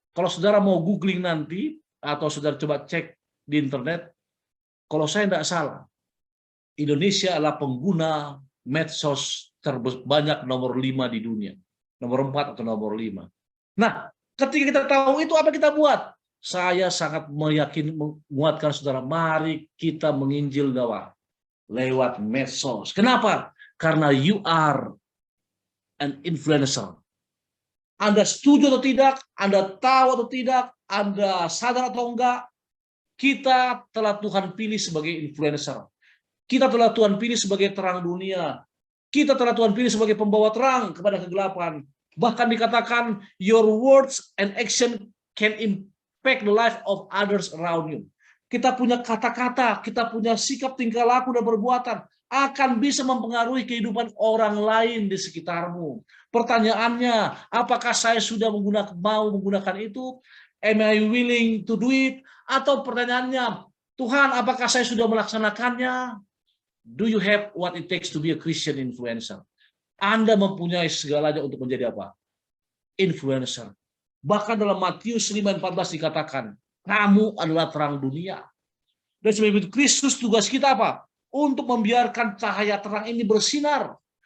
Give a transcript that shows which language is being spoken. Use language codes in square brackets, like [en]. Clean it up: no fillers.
[id] Kalau saudara mau googling nanti, atau saudara coba cek di internet, kalau saya tidak salah, Indonesia adalah pengguna medsos terbanyak nomor 5 di dunia. Nomor 4 atau nomor 5. Nah, ketika kita tahu itu, apa kita buat? Saya sangat menguatkan saudara, mari kita menginjil lewat medsos. Kenapa? Karena [en] you are an influencer. [id] Anda setuju atau tidak, Anda tahu atau tidak, Anda sadar atau enggak, kita telah Tuhan pilih sebagai influencer. Kita telah Tuhan pilih sebagai terang dunia. Kita telah Tuhan pilih sebagai pembawa terang kepada kegelapan. Bahkan dikatakan, [en] your words and action can impact the life of others around you. [id] Kita punya kata-kata, kita punya sikap, tingkah laku, dan perbuatan akan bisa mempengaruhi kehidupan orang lain di sekitarmu. Pertanyaannya, apakah saya sudah mau menggunakan itu? [en] Am I willing to do it? [id] Atau pertanyaannya, Tuhan, apakah saya sudah melaksanakannya? [en] Do you have what it takes to be a Christian influencer? [id] Anda mempunyai segalanya untuk menjadi apa? Influencer. Bahkan dalam Matius 5:14 dikatakan, kamu adalah terang dunia. Dan sebab itu Kristus, tugas kita apa? Untuk membiarkan cahaya terang ini bersinar.